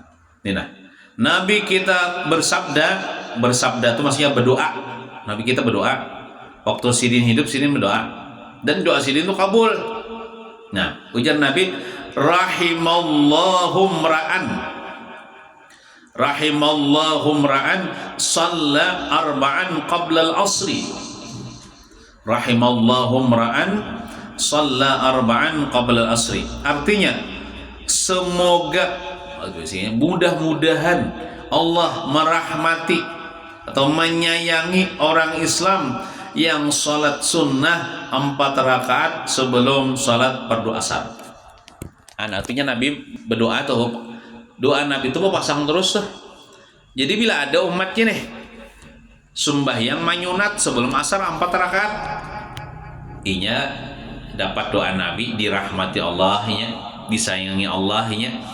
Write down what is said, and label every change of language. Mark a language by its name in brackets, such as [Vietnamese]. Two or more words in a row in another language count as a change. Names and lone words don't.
[Banjar] Ini nah, Nabi kita bersabda itu maksudnya berdoa Nabi kita berdoa. Waktu Sidin hidup, Sidin berdoa. Dan doa Sidin itu kabul. Nah, ujar Nabi, [Arabic] رحم الله امرأ. رحم الله امرأ صلى أربعا قبل العصر. رحم الله امرأ صلى أربعا قبل العصر. [Indonesian] Artinya, semoga mudah-mudahan Allah merahmati atau menyayangi orang Islam yang salat sunnah 4 rakaat sebelum salat fardu asar. [Banjar] Artinya Nabi berdoa tuh, doa Nabi itu pasang terus tuh. Jadi bila ada umatnya nih sembahyang manyunat sebelum asar 4 rakaat, inya dapat doa Nabi, dirahmati Allahnya, disayangi Allahnya.